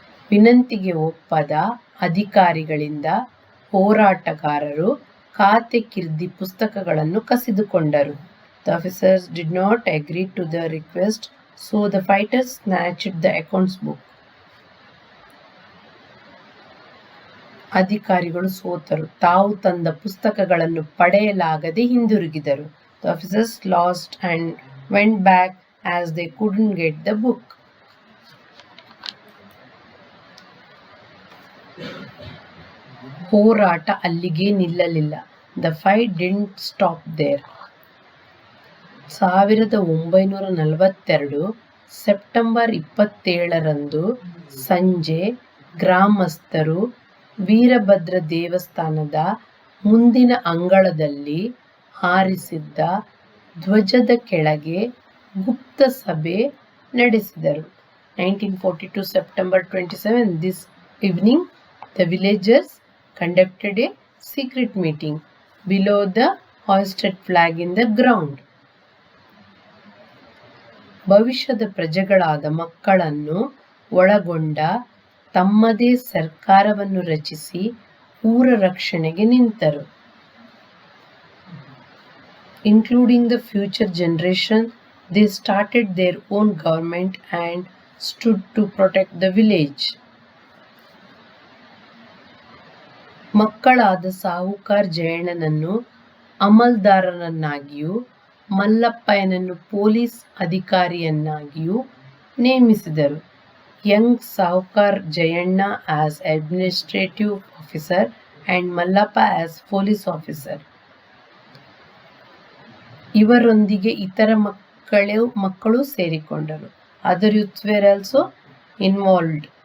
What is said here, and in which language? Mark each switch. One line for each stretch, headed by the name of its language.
Kannada: ವಿನಂತಿಗೆ ಒಪ್ಪದ ಅಧಿಕಾರಿಗಳಿಂದ ಹೋರಾಟಗಾರರು ಖಾತೆ ಕಿರ್ದಿ ಪುಸ್ತಕಗಳನ್ನು ಕಸಿದುಕೊಂಡರು.
English: The officers did not agree to the request, so the fighters snatched the accounts book.
Kannada: ಅಧಿಕಾರಿಗಳು ಸೋತರು. ತಾವು ತಂದ ಪುಸ್ತಕಗಳನ್ನು ಪಡೆಯಲಾಗದೆ ಹಿಂದಿರುಗಿದರು.
English: The officers lost and went back as they couldn't get the book.
Kannada: ಹೋರಾಟ ಅಲ್ಲಿಗೆ ನಿಲ್ಲಲಿಲ್ಲ.
English: The fight didn't stop there.
Kannada: 1942 September 27ರಂದು ಸಂಜೆ ಗ್ರಾಮಸ್ಥರು ವೀರಭದ್ರ ದೇವಸ್ಥಾನದ ಮುಂದಿನ ಅಂಗಳದಲ್ಲಿ ಹಾರಿಸಿದ್ದ ಧ್ವಜದ ಕೆಳಗೆ ಗುಪ್ತ ಸಭೆ ನಡೆಸಿದರು.
English: 1942 September 27, this evening the villagers conducted a secret meeting below the hoisted flag in the ground.
Kannada: ಭವಿಷ್ಯದ ಪ್ರಜೆಗಳಾದ ಮಕ್ಕಳನ್ನು ಒಳಗೊಂಡ ತಮ್ಮದೇ ಸರ್ಕಾರವನ್ನು ರಚಿಸಿ ಊರ ರಕ್ಷಣೆಗೆ ನಿಂತರು.
English: Including the future generation, they started their own government and stood to protect the village.
Kannada: ಮಕ್ಕಳಾದ ಸಾಹುಕಾರ್ ಜಯಣ್ಣನನ್ನು ಅಮಲ್ದಾರನನ್ನಾಗಿಯೂ ಮಲ್ಲಪ್ಪಯ್ಯನನ್ನು police ಅಧಿಕಾರಿಯನ್ನಾಗಿಯೂ ನೇಮಿಸಿದರು.
English: Young Sahukar Jayana as administrative officer and Mallappa as police officer.
Kannada: ಇವರೊಂದಿಗೆ ಇತರ ಮಕ್ಕಳು ಸೇರಿಕೊಂಡರು.
English: Other youths were also involved.